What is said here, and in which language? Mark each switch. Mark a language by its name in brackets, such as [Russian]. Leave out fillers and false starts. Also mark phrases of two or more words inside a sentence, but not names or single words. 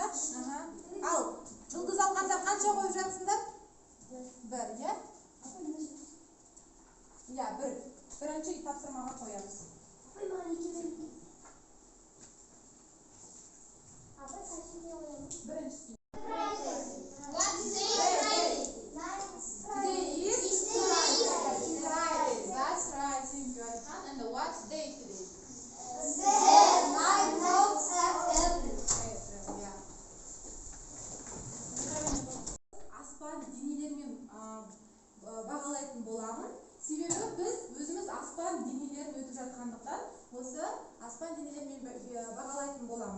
[Kazakh] Ал. Жұлдыз алғандар қанша қойып жатсыңдар? 1, я? Я, 1. Бірінші тапсырмаға қоямыз. Біріншісі. [English] Today is Friday. That's right. Thank you, Alhan. And what's day today? [Kazakh] Аспан денелермен бағалайтын боламын. Себебі біз өзіміз аспан денелерін өтіп жатқандықтан осы аспан денелермен бағалайтын боламын.